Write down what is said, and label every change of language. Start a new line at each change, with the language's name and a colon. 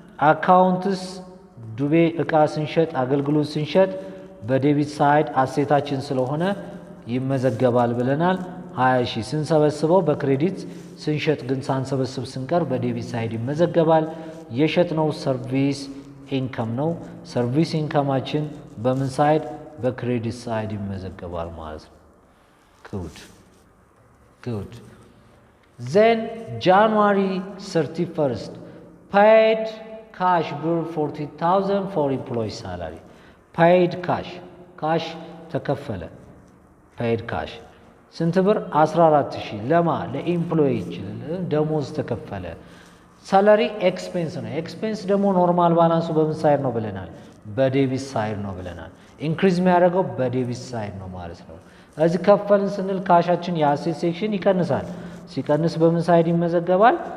Amharic: አካውንትስ ዱቤ እቃ ስንሸጥ አገልግሎት ስንሸጥ በዴቢት ሳይድ አሴታችን ስለሆነ ይመዘገባል ብለናል። 20,000 ስንሰበስበው በክሬዲት ስንሸጥ ግን ሳንሰበስብ ስንቀር በዴቢት ሳይድ ይመዘገባል። የሸጥነው ሰርቪስ ኢንካም ነው። ሰርቪስ ኢንካማችን በምን ሳይድ? በክሬዲት ሳይድ ይመዘገባል ማለት ነው። ጉድ
English: then January 31 paid cash ብር 40,000 for employee salary paid cash
Amharic: ተከፈለ።
English: paid cash
Amharic: ስንት ብር? 14,000 ለማ ለኤምፕሎይ ደሞዝ ተከፈለ። ሳላሪ ኤክስፔንስ ነው። ኤክስፔንስ ደግሞ ኖርማል ባላንሱ በምን ሳይድ ነው ብለናል? በዴቢት ሳይድ ነው ብለናል። ኢንክሪዝ የሚያደርገው በዴቢት ሳይድ ነው ማለት ነው። እዚህ ከፈልን ስንል ካሻችን የአሴት ሴክሽን ይቀንሳል። ሲቀንስ በምን ሳይድ ይመዘገባል?